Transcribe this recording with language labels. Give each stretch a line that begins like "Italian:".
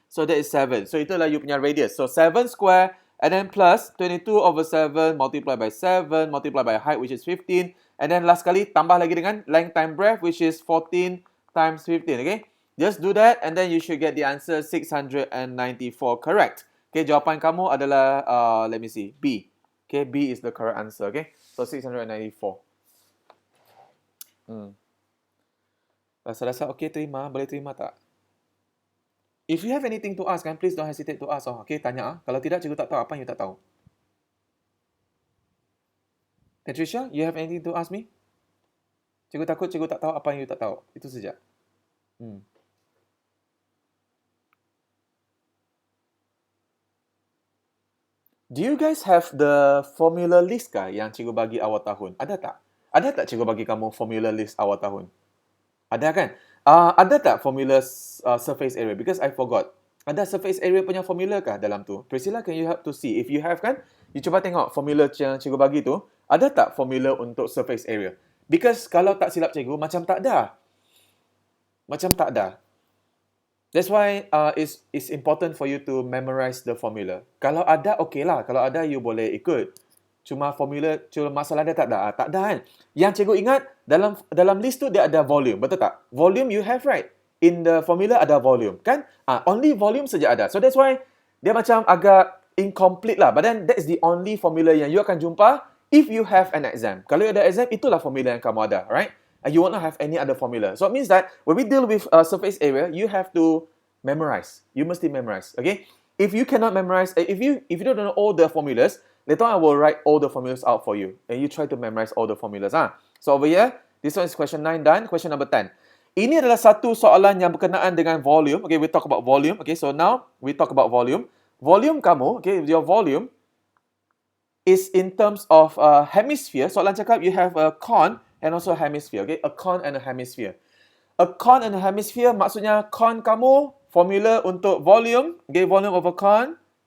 English: So that is 7. So
Malay: itulah
English: you punya radius. So 7 square. And then plus 22/7 multiplied by 7 multiplied by height, which is 15. And then last
Malay: kali tambah lagi dengan
English: length time breadth, which is 14 times 15. Okay, just do that and then you should get the answer 694. Correct.
Malay: Okay, jawapan kamu adalah
English: let me see,
Malay: B.
English: Okay, B is the correct answer. Okay, so 694.
Malay: Rasa-rasa okay, terima? Boleh terima tak?
English: If you have anything to ask, please don't hesitate to ask. Okay,
Malay: tanya. Kalau tidak, cikgu tak tahu apa yang you tak tahu.
English: Patricia, you have anything to ask me?
Malay: Cikgu takut cikgu tak tahu apa yang you tak tahu. Itu saja.
English: Do you guys have the formula list
Malay: kah yang cikgu bagi awal tahun? Ada tak? Ada tak cikgu bagi kamu formula list awal tahun? Ada kan? Ada tak
English: formula surface area? Because I forgot.
Malay: Ada surface area punya formula kah dalam tu?
English: Priscilla, can you help to see? If you have kan, you
Malay: cuba tengok formula yang cikgu bagi tu. Ada tak formula untuk surface area? Because kalau tak silap cikgu, macam tak ada.
English: That's why it's important for you to memorize the formula.
Malay: Kalau ada, okay lah. Kalau ada, you boleh ikut. Cuma masalah dia tak ada. Tak ada kan? Yang cikgu ingat, dalam list tu dia ada volume. Betul tak?
English: Volume you have, right? In the formula ada volume. Kan? Only volume saja ada. So that's why
Malay: dia macam agak incomplete lah.
English: But then that is the only formula
Malay: yang you akan jumpa
English: if you have an exam.
Malay: Kalau you ada exam, itulah formula yang kamu ada.
English: Right? And you won't have any other formula. So it means that when we deal with surface area, you have to memorize. You must memorize. Okay? If you cannot memorize, if you don't know all the formulas, later on I will write all the formulas out for you. And you try to memorize all the formulas. So over here, this one is question 9 done. Question number 10.
Malay: Ini adalah satu soalan yang berkenaan dengan volume.
English: Okay, we talk about volume. Okay, so now we talk about volume. Volume kamu, okay, your volume is in terms of hemisphere.
Malay: Soalan cakap
English: you have a cone and also a hemisphere. Okay, a cone and a hemisphere. A cone and a hemisphere
Malay: maksudnya cone kamu,
English: formula untuk volume, okay, volume of a cone.